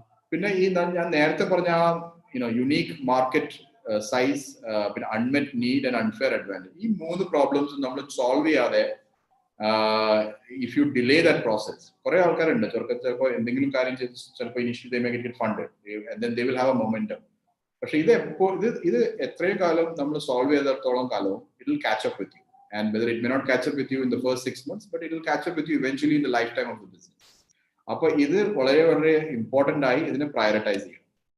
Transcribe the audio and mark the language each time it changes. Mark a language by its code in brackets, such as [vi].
[ml] പിന്നെ ഈ ഞാൻ നേരത്തെ പറഞ്ഞ യുണീക്ക് മാർക്കറ്റ് സൈസ്, പിന്നെ അൺമെറ്റ് നീഡ് ആൻഡ് അൺഫെയർ അഡ്വാൻറ്റേജ്, ഈ 3 പ്രോബ്ലംസ് നമ്മൾ സോൾവ് ചെയ്യാതെ [en] if you delay that process, [ml] കുറെ ആൾക്കാരുണ്ട് ചിലപ്പോൾ എന്തെങ്കിലും കാര്യം ചെയ്ത് ചിലപ്പോൾ [en] Initially they may get funded and then they will have a momentum. [ml] പക്ഷെ ഇത് എത്രയും കാലം നമ്മൾ സോൾവ് ചെയ്തിടത്തോളം കാലവും [en] it will catch up with you, and whether it may not catch up with you in the first 6 months, but it will catch up with you eventually in the lifetime of the business. [ml] അപ്പോൾ ഇത് വളരെ വളരെ important ആയി ഇതിനെ prioritise ചെയ്യണം.